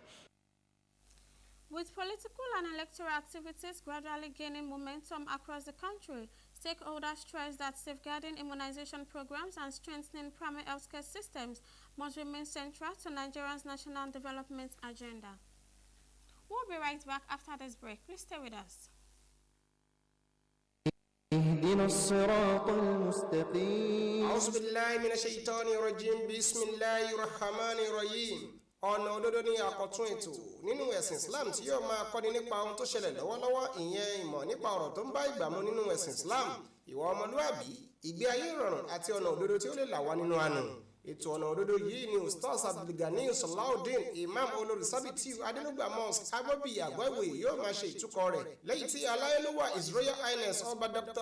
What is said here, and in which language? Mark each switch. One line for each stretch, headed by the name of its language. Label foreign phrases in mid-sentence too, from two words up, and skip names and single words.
English: With political and electoral activities gradually gaining momentum across the country, stakeholders stress that safeguarding immunization programs and strengthening primary healthcare systems must remain central to Nigeria's national development agenda. We'll be right back after this break. Please stay with us.
Arabic: اهدنا الصراط المستقيم أعوذ بالله من الشيطان الرجيم بسم الله الرحمن الرحيم
Yoruba: ọ̀nà òdodo ni àkọ́tún ètò nínú ẹ̀sìn Islam tí yóò máa kọ́ni nípa ohun tó ṣẹlẹ̀ lọ́wọ́lọ́wọ́, ìyẹn ìmọ̀ nípa ọ̀rọ̀ tó ń bá ìgbà mu nínú ẹ̀sìn Islam, ìwà ọmọlúwàbí, ìgbé ayé ìrọ̀rùn àti ọ̀nà òdodo tí ó lè là wá nínú àánú. Ètò ọ̀nà òdodo yìí ni Ustaz Abdulgani Salaudeen Imam olórísábìtì Adénúgbà Mosque Agbóbi Àgbọ̀ìwòye yóò máa ṣe ìtúkọ̀ rẹ̀, lẹ́yìn tí aláyélúwà
English: His Royal Highness
Yoruba: Ọba Dr.